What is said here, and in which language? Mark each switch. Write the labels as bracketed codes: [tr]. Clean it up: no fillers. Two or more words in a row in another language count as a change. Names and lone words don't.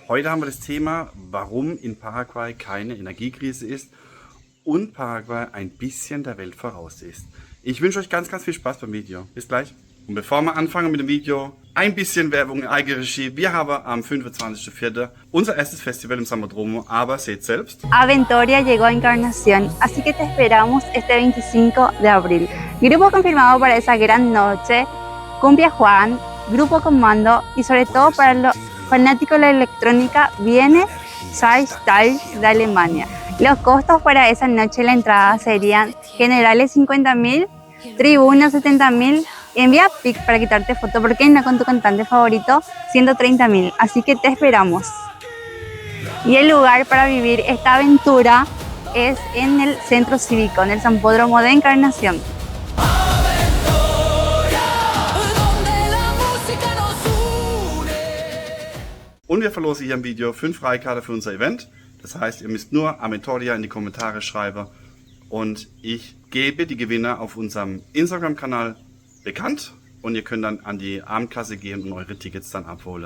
[de] Heute haben wir das Thema, warum in Paraguay keine Energiekrise ist und Paraguay ein bisschen der Welt voraus ist. Ich wünsche euch ganz, ganz viel Spaß beim Video. Bis gleich. Und bevor wir anfangen mit dem Video, ein bisschen Werbung in Eigenregie. Wir haben am 25.04. unser erstes Festival im Sambódromo, aber seht selbst. [es] Aventoria llegó a Encarnación, así que te esperamos este 25 de abril. Grupo confirmado para esa gran noche, Cumbia Juan, Grupo Comando y sobre todo para los fanáticos de la electrónica viene Style de Alemania. Los costos para esa noche de la entrada serían generales 50.000, tribunas 70.000. Envía pic para quitarte foto, ¿por qué no con tu cantante favorito? 130.000, así que te esperamos. Y el lugar para vivir esta aventura es en el Centro Cívico, en el Sambódromo de Encarnación. [de] Und wir verlosen hier im Video 5 Freikarten für unser Event. Das heißt, ihr müsst nur Aventoria in die Kommentare schreiben und ich gebe die Gewinner auf unserem Instagram-Kanal bekannt und ihr könnt dann an die Abendkasse gehen und eure Tickets dann abholen.